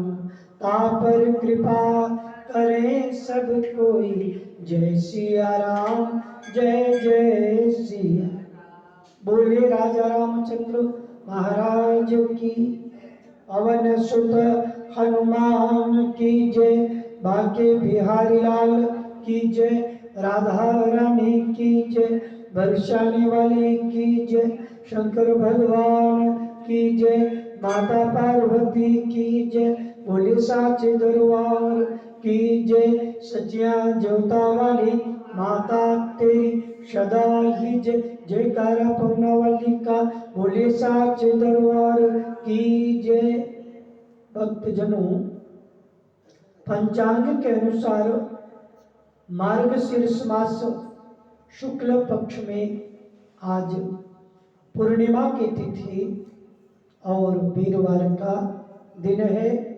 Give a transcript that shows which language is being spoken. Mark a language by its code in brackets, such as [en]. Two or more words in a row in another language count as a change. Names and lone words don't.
[hi] ता पर कृपा करे सब कोई जय सिया राम जय जय सिया। बोले राजा रामचंद्र महाराज की। पवन सुत हनुमान की जय। बाके बिहारी लाल की जय। राधा रानी की जय। बरसाने वाले की जय। शंकर भगवान की जय। माता पार्वती की जय। बोले साचे दरबार की जय। सचिया जोता वाली माता तेरी सदा ही जय जयकारा पवना वाली का बोले साचे दरबार की जय। भक्तजनों, पंचांग के अनुसार मार्गशीर्ष मास शुक्ल पक्ष में आज पूर्णिमा की तिथि और वीरवार का दिन है।